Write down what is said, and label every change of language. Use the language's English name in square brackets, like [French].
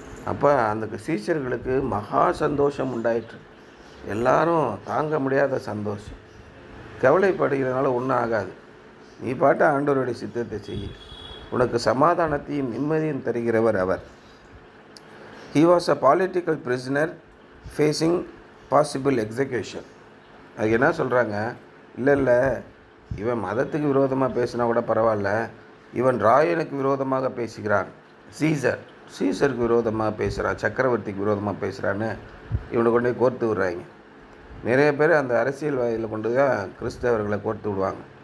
[Tamil] அப்போ அந்த சீஷர்களுக்கு மகா சந்தோஷம் உண்டாயிற்று. எல்லாரும் தாங்க முடியாத சந்தோஷம். கவலைப்படுகிறதுனால ஒன்றும் ஆகாது. நீ பாட்டு ஆண்டவருடைய சித்தத்தை செய்ய, உனக்கு சமாதானத்தையும் நிம்மதியும் தருகிறவர் அவர். [English] He was a political prisoner facing possible execution. [Tamil] அதுக்கு என்ன சொல்கிறாங்க, இல்லை இவன் மதத்துக்கு விரோதமாக பேசினா கூட பரவாயில்ல, இவன் ராயனுக்கு விரோதமாக பேசுகிறான், சீசருக்கு விரோதமாக பேசுகிறான், சக்கரவர்த்திக்கு விரோதமாக பேசுகிறான்னு இவனை கொண்டு போய் கோர்த்து விடுறாங்க. நிறைய பேர் அந்த அரசியல்வாதியில் கொண்டு தான் கிறிஸ்தவர்களை கோர்த்து விடுவாங்க.